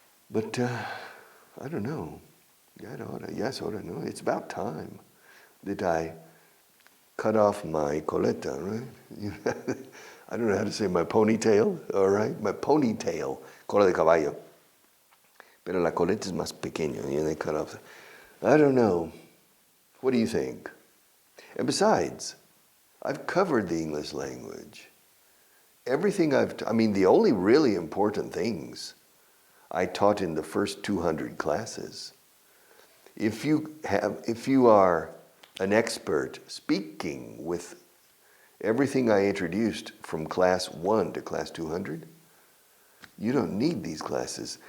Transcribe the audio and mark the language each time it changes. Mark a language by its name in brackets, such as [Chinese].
[English] But I don't know. [Spanish] Ahora no. [English] It's about time that I cut off my coleta, right? I don't know how to say my ponytail, all right? My ponytail, [Spanish] cola de caballo. Pero la coleta es más pequeña, [English] they cut off. I don't know. What do you think? And besides, I've covered the English language. Everything the only really important things I taught in the first 200 classes. If you are an expert speaking with everything I introduced from class 1 to class 200, you don't need these classes.